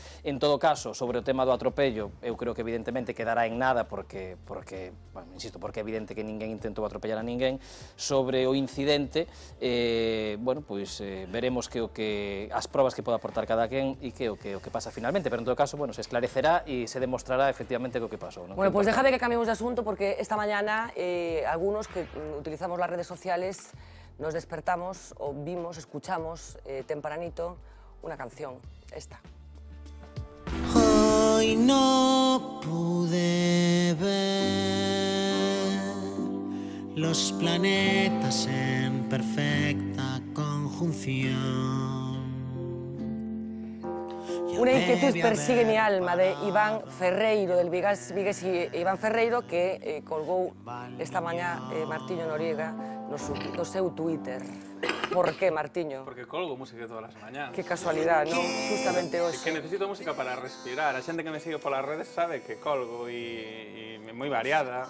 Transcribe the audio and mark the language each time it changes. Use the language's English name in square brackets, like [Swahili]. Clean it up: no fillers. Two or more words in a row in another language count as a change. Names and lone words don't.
[Galician] En todo caso, sobre o tema do atropello, eu creo que evidentemente quedará en nada porque bueno, insisto, porque é evidente que ninguén intentou atropellar a ninguén. Sobre o incidente, bueno, pois veremos que as probas que pode aportar cada quen e que o que pasa finalmente, pero en todo caso, bueno, se esclarecerá e se demostrará efectivamente o que pasou. Bueno, [Spanish] pues déjame que cambiemos de asunto porque esta mañana algunos que utilizamos las redes sociales nos despertamos o vimos, escuchamos tempranito una canción, esta. Hoy no pude ver los planetas en perfecta conjunción. Una inquietud persigue mi alma, de Iván Ferreiro, [Galician] del Vigues Iván Ferreiro, que colgou esta mañá Martiño Noriega no seu Twitter. Por que, Martiño? Porque colgo música todas as mañás. Que casualidad, non? Justamente hoxe. Que necesito música para respirar. A xente que me sigue polas redes sabe que colgo e moi variada.